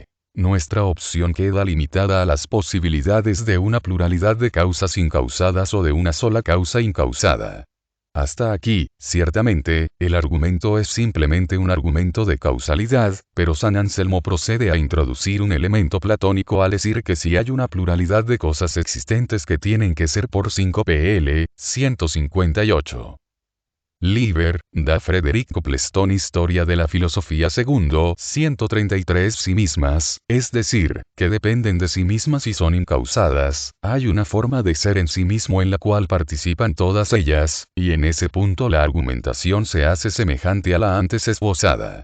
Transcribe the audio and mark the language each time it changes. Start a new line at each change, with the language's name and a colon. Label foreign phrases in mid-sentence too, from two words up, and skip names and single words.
Spanish: Nuestra opción queda limitada a las posibilidades de una pluralidad de causas incausadas o de una sola causa incausada. Hasta aquí, ciertamente, el argumento es simplemente un argumento de causalidad, pero San Anselmo procede a introducir un elemento platónico al decir que si hay una pluralidad de cosas existentes que tienen que ser por 5 pl. 158. Liber, da Frederic Copleston Historia de la Filosofía II, 133 sí mismas, es decir, que dependen de sí mismas y son incausadas, hay una forma de ser en sí mismo en la cual participan todas ellas, y en ese punto la argumentación se hace semejante a la antes esbozada.